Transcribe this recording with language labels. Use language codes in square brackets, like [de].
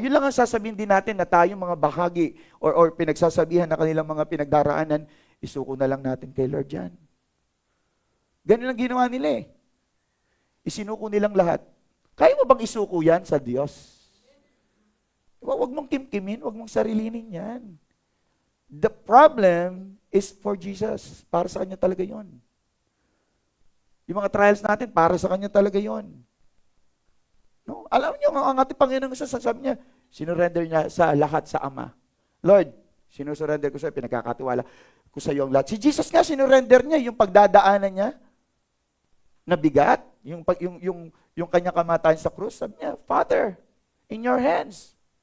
[tl] Yun lang ang sasabihin din natin na tayong mga bahagi or pinagsasabihan na kanilang mga pinagdaraanan, isuko na lang natin kay Lord yan. Ganun ang ginawa nila eh. Isinuko nilang lahat. Kaya mo bang isuko yan sa Diyos? Huwag mong kimkimin, huwag mong sarilinin yan. [en] The problem is for Jesus. [tl] Para sa Kanya talaga yon. Yung mga trials natin, para sa Kanya talaga yon. No? Alam niyo, ang ating Panginoon sasabi niya, sinurrender niya sa lahat sa Ama. Lord, sinusurrender ko sa iyo, pinagkakatiwala ko sa iyo ang lahat. Si Jesus nga, sinurrender niya yung pagdadaanan niya na bigat, yung kanya kamatayan sa krus. Sabi niya, [en] Father, in your hands.